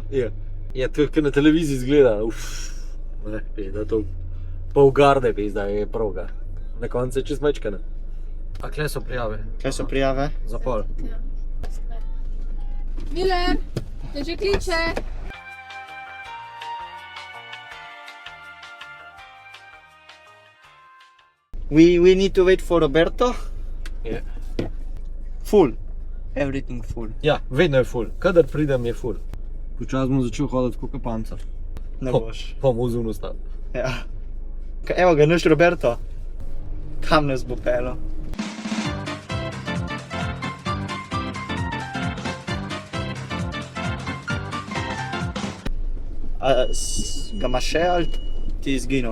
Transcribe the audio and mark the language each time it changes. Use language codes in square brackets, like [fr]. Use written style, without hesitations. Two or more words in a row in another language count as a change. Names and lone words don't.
[sl] Ja. Ja, to je kar na televiziji izgleda, ne, da to pol garde da je proga. Na koncu je čist mečkana. A kle so prijave? Kaj so prijave? Za pol. Miller, te že kliče. [en] We need to wait for Roberto. [sl] Ja. [en] Full. Everything full. [sl] Ja, vedno je ful. Kadar pridem je ful. Počas bom začel hoditi kot pancer. Ne boš. Pa mu zun ostal. Ja. Evo ga, naš Roberto. Kam nas bo pelo? Ga imaš še ali ti je izginil?